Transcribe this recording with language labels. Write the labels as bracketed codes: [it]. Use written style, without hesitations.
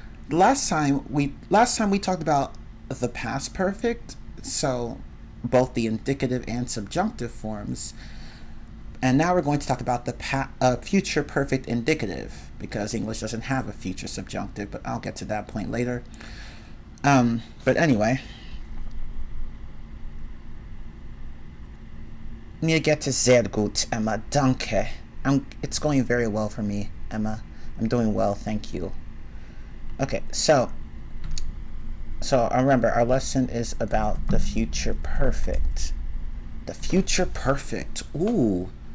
[en] Last time we talked about the past perfect, so both the indicative and subjunctive forms. And now we're going to talk about the future perfect indicative, because English doesn't have a future subjunctive, but I'll get to that point later. But anyway, [de] mir geht es sehr gut, Emma. Danke. [en] It's going very well for me, Emma. I'm doing well, thank you. Okay, so remember, our lesson is about the future perfect. The future perfect. Ooh.